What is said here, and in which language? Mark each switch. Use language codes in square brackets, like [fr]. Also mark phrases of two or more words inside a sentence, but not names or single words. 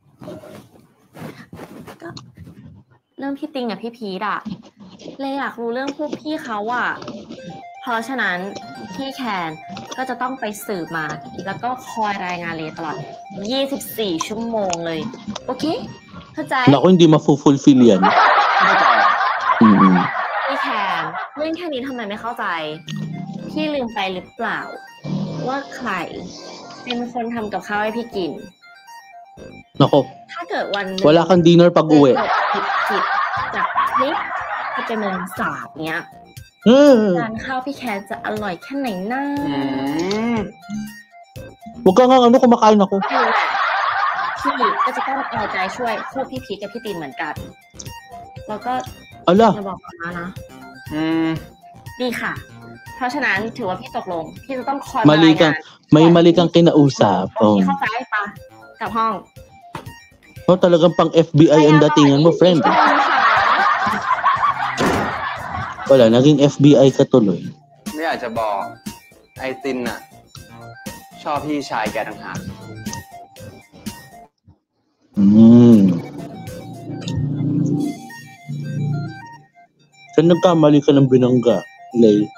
[th] ก็เรื่องพี่ติงกับพี่พีทอ่ะเลยอยากรู้เรื่องพวกพี่เขาอ่ะ เพราะฉะนั้นพี่แคนก็จะต้องไปสืบมา แล้วก็คอยรายงานเลยตลอด 24 ชั่วโมงเลย โอเค เข้าใจ [tl] Naku, hindi mafulfill yan. [th] ไม่ต่อ พี่แคนเรื่องแค่นี้ทำไมไม่เข้าใจ พี่ลืมไปหรือเปล่าว่าใครเป็นคนทำกับข้าวให้พี่กิน [tl] Nako, [th] ถ้าเกิดวันหนึ่ง [tl] wala kang dinner pag [th] เกิ [tl] uwi. [th] ดผิดจากพริกก็จะเป็นสาบเนี้ย Hmm. จานข้าวพี่แคนจะอร่อยแค่ไหนนะ [tl] Huwag ka nga kumakain ako. [th] นี่แหละพี่ก็จะต้องเอาใจช่วยคู่พี่พีชกับพี่ตีนเหมือนกัน แล้วก็ [tl] Ala, [th] อย่าบอกมานะ ดีค่ะ เพราะฉะนั้นถือว่าพี่ตกลง พี่จะต้องคอยมารายงาน [tl] may mali kang kinausap. [th] โอเคเข้าใจปะกลับห้อง [tl] Oh, talagang pang FBI ang datingan mo, friend. [th] ขอบคุณค่ะ [tl] Wala, naging FBI ka tuloy. [th] ไม่อยากจะบอกไอตินน่ะ ชอบพี่ชายแกต่างหาก [tl] Saan nagkamali ka ng binangga, Lay?